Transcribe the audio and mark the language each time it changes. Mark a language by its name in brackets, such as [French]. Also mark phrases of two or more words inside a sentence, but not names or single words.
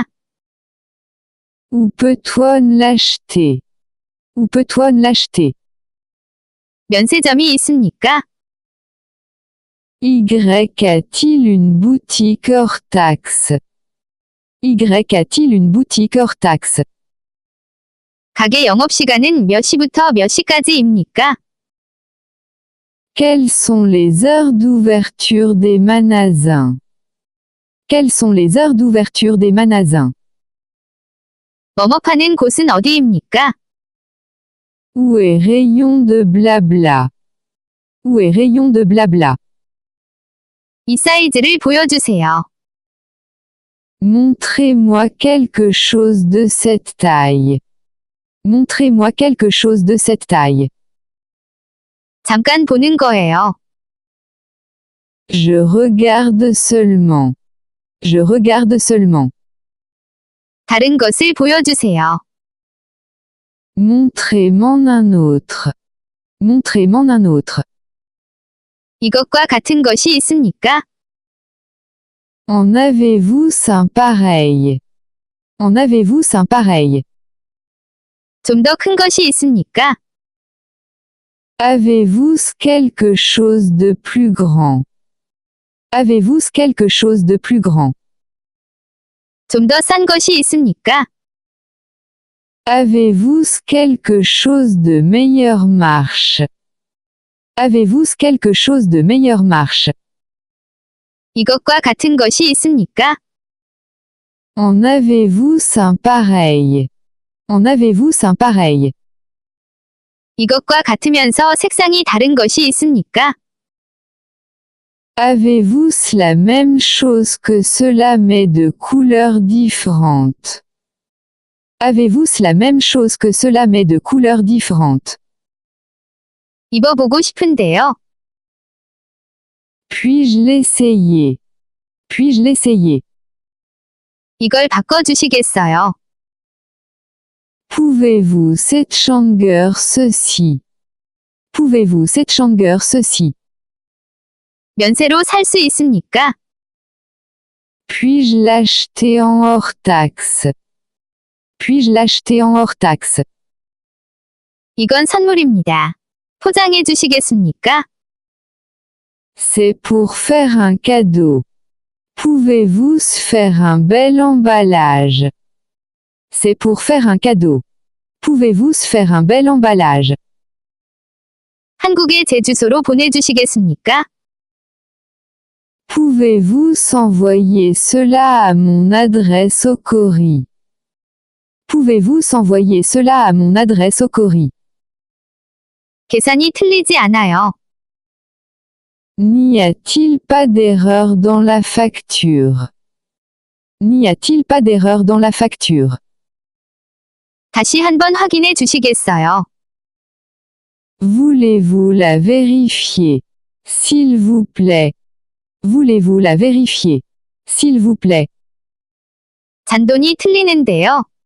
[French] Où peut-on l'acheter? Où peut-on l'acheter? [Korean] 면세점이 있습니까? [French] Y a-t-il une boutique hors taxe? Y a-t-il une boutique hors taxe? [Korean] 가게 영업시간은 몇 시부터 몇 시까지입니까? [French] Quelles sont les heures d'ouverture des magasins? Quelles sont les heures d'ouverture des magasins? [Korean] 뭐뭐 파는 곳은 어디입니까? [French] Où est rayon de blabla? Où est rayon de blabla? [Korean] 이 사이즈를 보여주세요. [French] Montrez-moi quelque chose de cette taille. Montrez-moi quelque chose de cette taille. [Korean] 잠깐 보는 거예요. [French] Je regarde seulement. Je regarde seulement. [Korean] 다른 것을 보여주세요. [French] Montrez-m'en un autre. Montrez-m'en un autre. [Korean] 이것과 같은 것이 있습니까? [French] En avez-vous un pareil? En avez-vous un pareil? [Korean] 좀 더 큰 것이 있습니까? [French] Avez-vous quelque chose de plus grand? Avez-vous quelque chose de plus grand? [Korean] 좀 더 싼 것이 있습니까? [French] Avez-vous quelque chose de meilleure marche? Avez-vous quelque chose de meilleure marche? [Korean] 이것과 같은 것이 있습니까? [French] En avez-vous un pareil? En avez-vous un pareil? [Korean] 이것과 같으면서 색상이 다른 것이 있습니까? [French] Avez-vous la même chose que cela mais de couleurs différentes? Avez-vous la même chose que cela mais de couleurs différentes? [Korean] 입어보고 싶은데요. [French] Puis-je l'essayer? Puis-je l'essayer? [Korean] 이걸 바꿔주시겠어요? [French] Pouvez-vous s'échanger ceci? Pouvez-vous s'échanger ceci? [Korean] 면세로 살 수 있습니까? [French] Puis-je l'acheter en hors taxe? Puis-je l'acheter en hors taxe? [Korean] 이건 선물입니다. 포장해 주시겠습니까? [French] C'est pour faire un cadeau. Pouvez-vous faire un bel emballage? C'est pour faire un cadeau. Pouvez-vous faire un bel emballage? [Korean] 한국의 제 주소로 보내주시겠습니까? [French] Pouvez-vous envoyer cela à mon adresse au courrier? Pouvez-vous envoyer cela à mon adresse au courrier? [Korean] 계산이 틀리지 않아요. [French] N'y a-t-il pas d'erreur dans la facture? N'y a-t-il pas d'erreur dans la facture? [Korean] 다시 한번 확인해 주시겠어요? [French] Voulez-vous la vérifier? S'il vous plaît. Voulez-vous la vérifier? S'il vous plaît. [Korean] 잔돈이 틀리는데요.